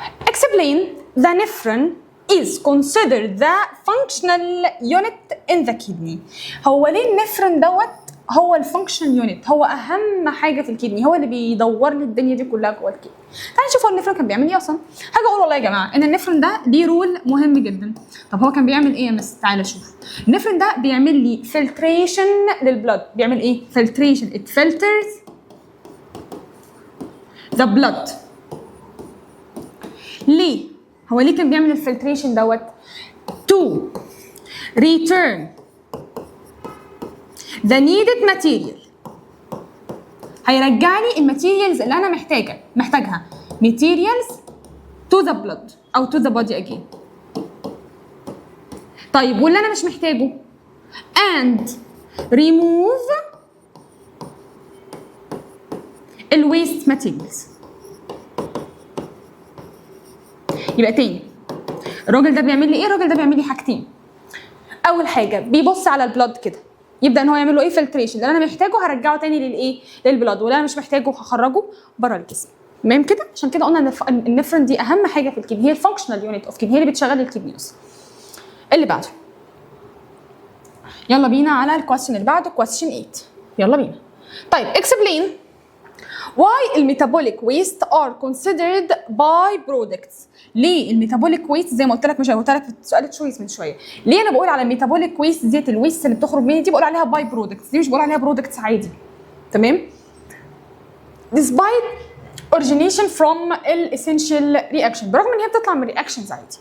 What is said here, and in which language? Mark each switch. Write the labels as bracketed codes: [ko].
[en] explain the nephron is considered the functional unit in the kidney. [ar] هو ليه النفرون دوت هو الفانكشنال يونت، هو اهم حاجه في الكدني، هو اللي بيدور لي الدنيا دي كلها جوه الكدني. تعالوا نشوف هو النفرون كان بيعمل ايه اصلا. حاجه اقول والله يا جماعه ان النفرون ده ليه رول مهم جدا. طب هو كان بيعمل ايه يا مس؟ تعالى شوف. النفرون ده بيعمل لي فلتريشن للبلد. بيعمل ايه؟ فلتريشن. [en] it filters the blood. [ar] ليه؟ هو ليه كان بيعمل الفلتريشن دوت؟ [en] to return the needed material. [ar] هيرجع لي الماتيريالز اللي انا محتاجها [en] materials to the blood [ar] او [en] to the body again. [ar] طيب واللي انا مش محتاجه؟ [en] and remove [ar] الويست ماتيريالز. يبقى تاني الراجل ده بيعمل لي ايه؟ الراجل ده بيعمل لي حاجتين. اول حاجه بيبص على البلاد كده، يبدا ان هو يعمل له ايه؟ فلتريشن. اللي انا محتاجه هرجعه تاني للايه؟ للبلاد، واللي انا مش محتاجه هخرجه بره الجسم. تمام كده. عشان كده قلنا ان النفرون دي اهم حاجه في الكدني، هي الفانكشنال يونت اوف كدني، هي اللي بتشغل الكدني اصلا. اللي بعده، يلا بينا على الكويستشن اللي بعده، كويستشن 8. يلا بينا. [en] طيب explain why الميتابوليك waste are considered by products. [ar] ليه الميتابوليك ويست زي ما قلت لك، مش قلت لك في سؤال تشويس من شويه، ليه انا بقول على الميتابوليك ويست ديت الويست اللي بتخرج مني دي بقول عليها باي برودكتس، دي مش بقول عليها برودكتس عادي. تمام. [en] despite origination from [ar] الاسينشال رياكشن، برغم ان هي بتطلع من رياكشنز عادي.